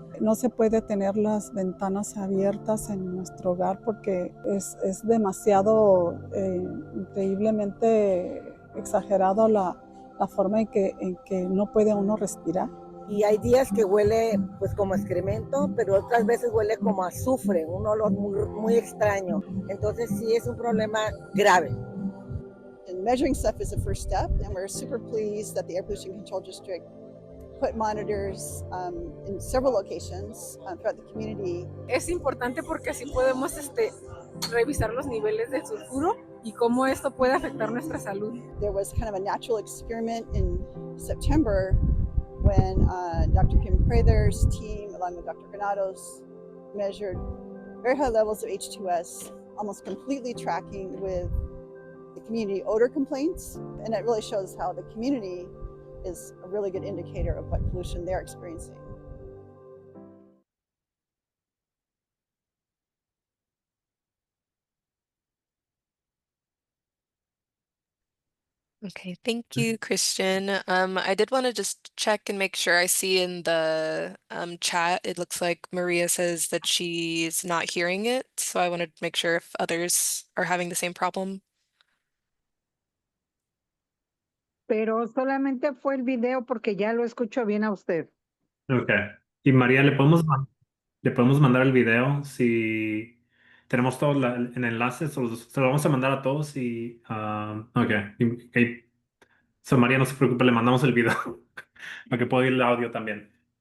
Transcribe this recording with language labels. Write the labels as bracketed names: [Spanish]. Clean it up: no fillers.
[Spanish] No se puede tener las ventanas abiertas en nuestro hogar porque es demasiado increíblemente exagerado la forma en que no puede uno respirar. Y hay días que huele pues como excremento, pero otras veces huele como azufre, un olor muy extraño. Entonces sí es un problema grave. [English] And measuring stuff is the first step, and we're super pleased that the Air Pollution Control District put monitors in several locations throughout the community. [Spanish] Es importante porque así podemos revisar los niveles de sulfuro y cómo esto puede afectar nuestra salud. [English] There was kind of a natural experiment in September when Dr. Kim Prather's team, along with Dr. Granados, measured very high levels of H2S, almost completely tracking with the community odor complaints. And it really shows how the community is a really good indicator of what pollution they're experiencing. Okay, thank you, Christian. I did want to just check and make sure I see in the chat, it looks like Maria says that she's not hearing it. So I wanted to make sure if others are having the same problem. [Spanish] Pero solamente fue el video porque ya lo escucho bien a usted. Ok. Y María, ¿le podemos mandar el video si tenemos todo el enlace? Se lo vamos a mandar a todos y... ok. So, María, no se preocupe, le mandamos el video para que pueda ir el audio también.